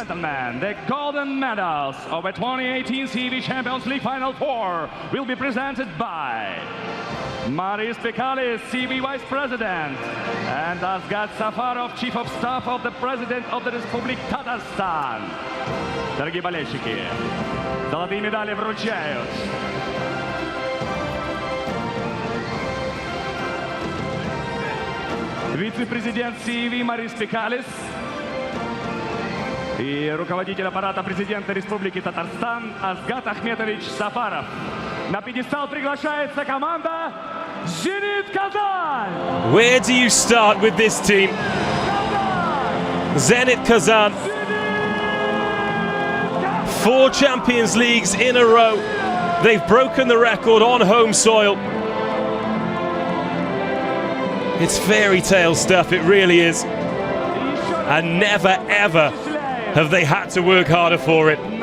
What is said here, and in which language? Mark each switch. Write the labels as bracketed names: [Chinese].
[English] The golden medals of the 2018 CV Champions League Final 4 will be presented by Maris Pekalis, CV Vice President, and Asgat Safarov, Chief of Staff of the President of the Republic Tatarstan. [Russian] Дорогие болельщики, золотые медали вручают. Вице-президент CIV Марис Пикалис и руководитель аппарата президента Республики Татарстан Азгат Ахметович Сафаров. На пьедестал приглашается команда Zenit Kazan. [English] Where do you start with this team? Zenit Kazan. 4 Champions Leagues in a row. They've broken the record on home soil. It's fairy tale stuff, it really is. And never ever have they had to work harder for it.